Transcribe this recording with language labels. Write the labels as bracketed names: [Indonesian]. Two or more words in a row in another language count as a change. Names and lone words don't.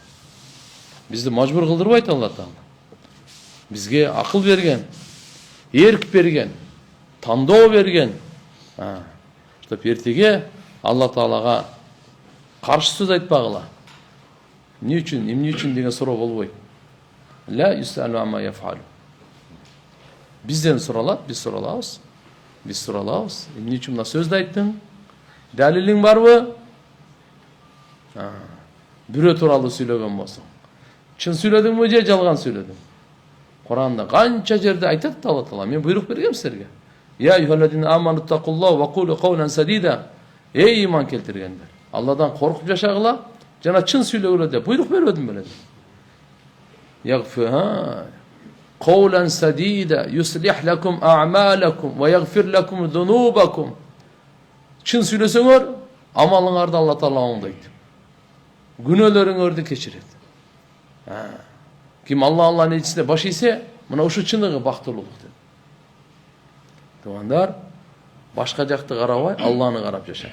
[Kyrgyz] Бизди мажбур кылдырбайт Алла Таала. Бизге акыл берген, эрк берген, тандоо берген. Чтоб эртеге Алла Таалага каршы сөз айтпагыла. Эмне үчүн деген суроо болбойт. [Arabic] لا يسأل عما يفعل. [Kyrgyz] Бизден суралат, биз суралабыз. Биз суралабыз. Эмне үчүн мына сөздү айттың? Далилиң барбы? Бирөө тууралуу сүйлөгөн болсоң. Чын сүйлөдүңбү же жалган сүйлөдүң? Куранда канча жерде айтат Алла Таала, мен буйрук бергем силерге. [Arabic] يا أيها الذين آمنوا اتقوا الله وقولوا قولا سديدا. [Kyrgyz] Эй иман келтиргендер, Алладан коркуп жашагыла, жана чын сүйлөгүлө деп буйрук бербедим беле. [Arabic] يغفر قولا سديدا يصلح لكم أعمالكم ويغفر لكم ذنوبكم. [Kyrgyz] Чын сүйлөсөңөр, амалыңарды Алла Таала оңдойт. Күнөөлөрүңөрдү кечирет. Ким Алланын ичинде баш ийсе, мына ушу чыныгы бактылуулук деп. Тугандар, башка жакты карабай, Алланы карап жашайлы.